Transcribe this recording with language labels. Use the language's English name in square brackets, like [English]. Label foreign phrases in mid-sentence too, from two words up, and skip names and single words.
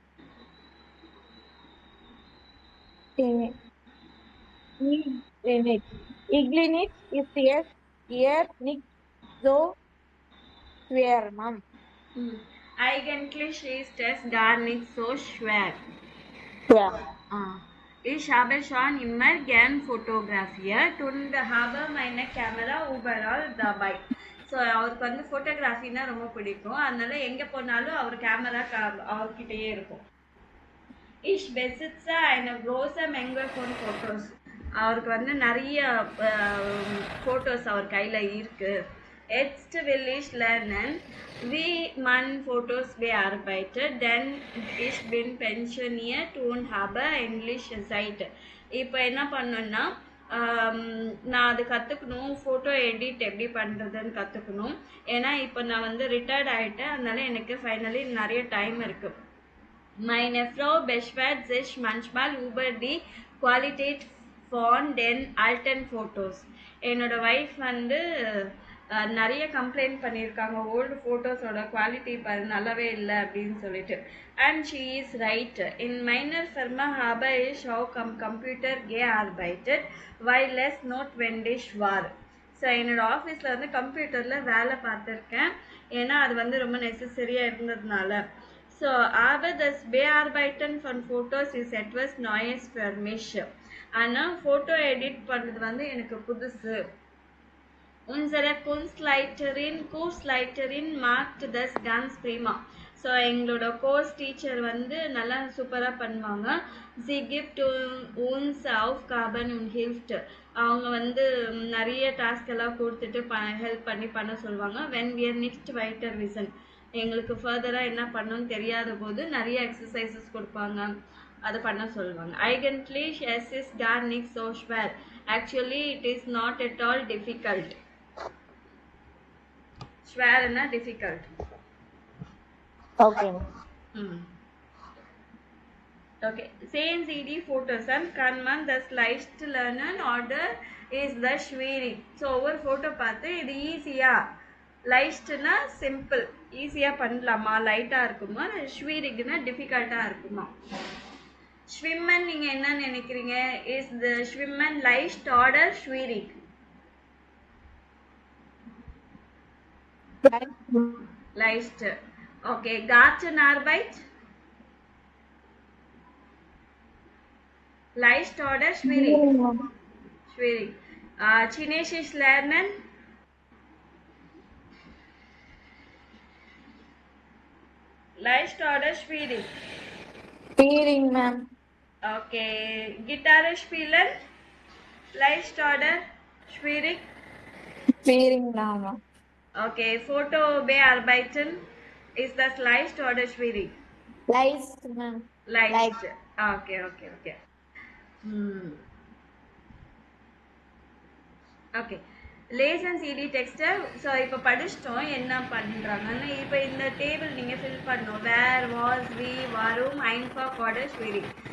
[German] Iglinic ist jetzt eher nicht so schwer, Mom. Eigentlich ist es gar nicht so schwer. Ja. Ich habe schon immer gern fotografiert und habe meine Kamera überall dabei. [Tamil] ஸோ அவருக்கு வந்து ஃபோட்டோகிராஃபின்னா ரொம்ப பிடிக்கும். அதனால எங்கே போனாலும் அவர் கேமரா அவர்கிட்டயே இருக்கும். [German] Ich besitze eine große Menge von Fotos. [Tamil] அவருக்கு வந்து நிறைய ஃபோட்டோஸ் அவர் கையில் இருக்கு. [German] Jetzt will ich lernen, wie man Fotos bearbeitet, denn ich bin pensioniert und habe Englisch Zeit. [Tamil] இப்போ என்ன பண்ணணும்னா நான் அது கற்றுக்கணும், [English] photo edit [Tamil] எப்படி பண்ணுறதுன்னு கற்றுக்கணும். ஏன்னா இப்போ நான் வந்து ரிட்டையர்ட் ஆகிட்டேன், அதனால எனக்கு ஃபைனலி நிறைய டைம் இருக்குது. [German] Meine Frau beschwert sich manchmal über die Qualität von den alten Fotos. [Tamil] என்னோட வைஃப் வந்து நிறைய கம்ப்ளைண்ட் பண்ணியிருக்காங்க, ஓல்டு ஃபோட்டோஸோட குவாலிட்டி நல்லாவே இல்லை அப்படின்னு சொல்லிட்டு. [English] and she is right. [German] in meiner Firma habe ich auch am Computer gearbeitet, weil es notwendig war. [Tamil] ஸோ என்னோடய ஆஃபீஸில் வந்து கம்ப்யூட்டரில் வேலை பார்த்துருக்கேன், ஏன்னா அது வந்து ரொம்ப நெசசரியாக இருந்ததுனால. [German] So, aber das Bearbeiten von Fotos ist etwas Neues für mich. [Tamil] ஆனால் [English] photo edit [Tamil] பண்ணுறது வந்து எனக்கு புதுசு. [German] Unsere Kursleiterin macht das ganz prima. [Tamil] ஸோ எங்களோட [English] course teacher [Tamil] வந்து நல்லா சூப்பராக பண்ணுவாங்க. [German] Sie gibt uns Aufgaben und hilft. [Tamil] அவங்க வந்து நிறைய டாஸ்க் எல்லாம் கொடுத்துட்டு ஹெல்ப் பண்ணி பண்ண சொல்லுவாங்க. [German] Wenn wir nicht weiter wissen, [Tamil] எங்களுக்கு ஃபர்தராக என்ன பண்ணணும்னு தெரியாத போது நிறைய எக்ஸசைசஸ் கொடுப்பாங்க, அதை பண்ண சொல்லுவாங்க. [German] Eigentlich es ist gar nicht so schwer. [English] Actually it is not at all difficult. [Tamil] schwerனா difficult. [English] Okay. Okay. [German] Sehen Sie die Fotos an, kann man das leicht lernen oder ist das schwierig? [Tamil] So ஒவ்வொரு ஃபோட்டோ பார்த்து இது ஈஸியா, லைஸ்ட்னா சிம்பிள் ஈஸியாக பண்ணலாமா, லைட்டாக இருக்குமா, ஸ்வீரிக்னா டிஃபிகல்ட்டாக இருக்குமா? ஸ்விம்மன் நீங்கள் என்ன நினைக்கிறீங்க? [German] ist das Schwimmen leicht oder schwierig? லைஸ்ட். ஓகே. Gartenarbeit? leicht oder schwierig? Schwierig. Chinesisch lernen? Leicht oder schwierig? Schwierig, ma'am. Okay. Gitarre spielen? Leicht oder schwierig? Schwierig, ma'am. Okay. Foto bearbeiten? Ist das leicht oder schwierig? Leicht, ma'am. Leicht. [English] Okay. ஓகே. [Tamil] லேசன் சிடி டெக்ஸ்ட்டை ஸோ இப்போ படிச்சிட்டோம் என்ன பண்ணுறாங்கன்னு. இப்போ இந்த டேபிள் நீங்கள் ஃபில் பண்ணணும். [German] wer, was, wie, warum, einfach, oder, schwierig.